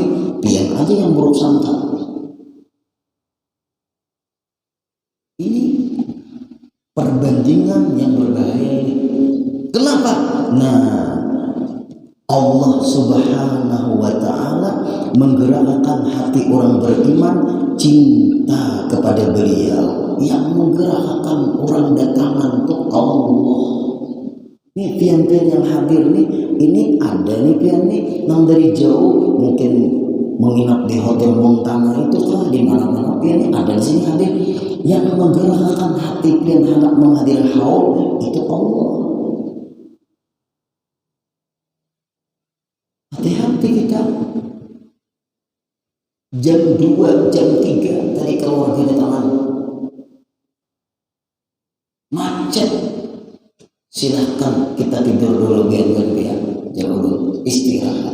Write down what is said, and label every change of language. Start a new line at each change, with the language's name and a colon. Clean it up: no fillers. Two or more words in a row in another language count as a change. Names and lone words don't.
Indonesian: Pian aja yang buruk sangka. Ini perbandingan yang berbahaya ini. Kenapa? Nah, Allah
Arabic: سبحانه وتعالى
Indonesian: menggerakkan hati orang beriman cinta kepada beliau. Yang menggerakkan orang datangan untuk Allah. Ini pian-pian yang hadir nih, ini ada nih pian nih yang dari jauh mungkin menginap di hotel Montana itu kah, di mana-mana pian nih ada di sini hadir. Yang menggerakkan hati pian hendak menghadir haul itu Allah. Hati-hati kita. Jam 2, jam 3 tadi keluarga datangan. Macet. Silahkan kita tidur dulu biar jangan dulu istirahat.